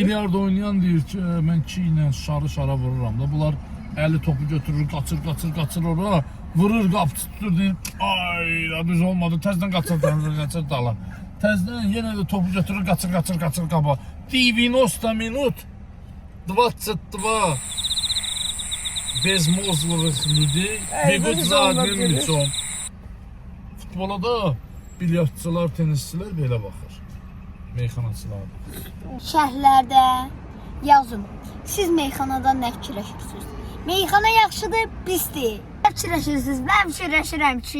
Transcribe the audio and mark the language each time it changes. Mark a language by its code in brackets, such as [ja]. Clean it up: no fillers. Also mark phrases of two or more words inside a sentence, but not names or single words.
[az] Bilyard oynayan deyir ki, mən ki ilə şarı vururam da. Bunlar əli topu götürür, qaçır ora, vurur, qapçı tutur deyir. Ay, düz olmadı. Təzdən qaçır dala. Təzdən yenə də topu götürür, qaçır qaba. [ru] 90 minut 22 безмозглых людей бегут за одним мячом. [az] Futbola da bilyardçılar, tenisçilər belə baxır. Meyxanaçılar. Şərhlərdə yazın. Siz meyxanadan nə fikirləşirsiniz? Meyxana yaxşıdır, pisdir. Nə fikirləşirsiniz? Mən fikirləşirəm ki,